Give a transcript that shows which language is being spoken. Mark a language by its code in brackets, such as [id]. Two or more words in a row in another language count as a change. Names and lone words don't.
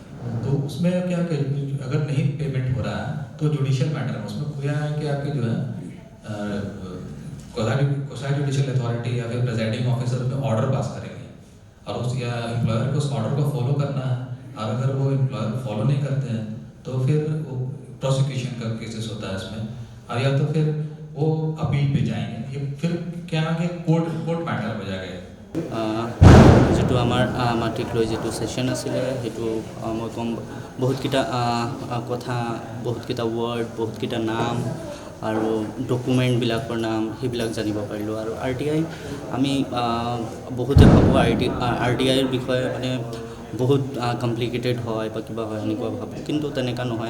[hi] तो उसमें क्या अगर नहीं पेमेंट हो रहा है तो [en] judicial matter [hi] में उसमें क्या है कि आपके जो है कोसाई [en] judicial authority [hi] या फिर [en] presiding officer [hi] में ऑर्डर पास करेंगे, और उस या एम्प्लॉयर को उस ऑर्डर को फॉलो करना है। और अगर वो एम्प्लॉयर फॉलो नहीं करते हैं तो फिर वो प्रोसिक्यूशन का केसेस होता है इसमें, और या तो फिर वो अपील पे जाएंगे, ये फिर क्या आगे [en] court matter [hi] हो जाएगा। [as] যেটো আমাৰ মাটিক লৈ যেটো সেশন আছিলে সেইটো মই কম বহুতকেইটা কথা, বহুতকেইটা ৱৰ্ড, বহুতকেইটা নাম আৰু ডকুমেণ্টবিলাকৰ নাম সেইবিলাক জানিব পাৰিলোঁ। আৰু RTI আমি বহুতে ভাবোঁ RTIৰ বিষয়ে মানে বহুত কমপ্লিকেটেড হয় বা কিবা হয় এনেকুৱা ভাবোঁ, কিন্তু তেনেকুৱা নহয়।